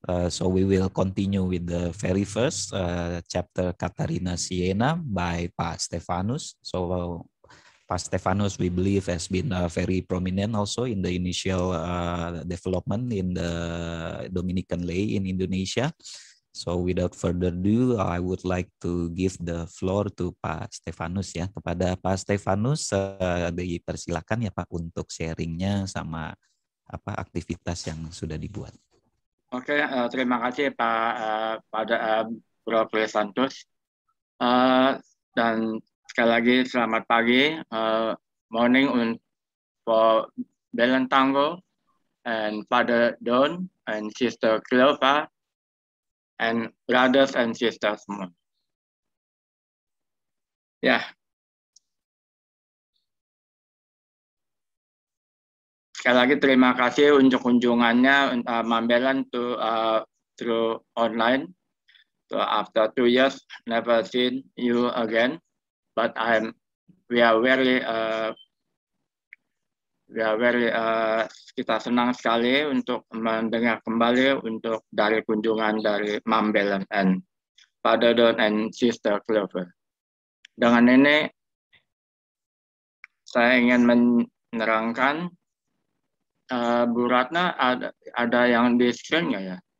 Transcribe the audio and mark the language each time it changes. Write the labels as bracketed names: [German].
[English] So we will continue with the very first chapter, Catarina Siena, by Pa Stephanus. So Pa Stephanus, we believe, has been very prominent also in the initial development in the Dominican lay in Indonesia. So without further ado, I would like to give the floor to Pak Stephanus ya. [Indonesian] Kepada Pak Stephanus, dipersilakan ya Pak untuk sharingnya sama apa aktivitas yang sudah dibuat. Oke, terima kasih Pak pada Bro Santos. Dan sekali lagi selamat pagi, [English] morning for Belen Tango and Father Don and Sister Clova and brothers and sisters semua. [Indonesian] Ya. Sekali lagi terima kasih untuk kunjungannya Mambelen through online. [English] So after 2 years, never seen you again, but we are very [Indonesian] kita senang sekali untuk mendengar kembali dari kunjungan dari Mom Belen and Father Don and Sister Clover. Dengan ini saya ingin menerangkan, Bu Ratna ada yang di screen nggak ya?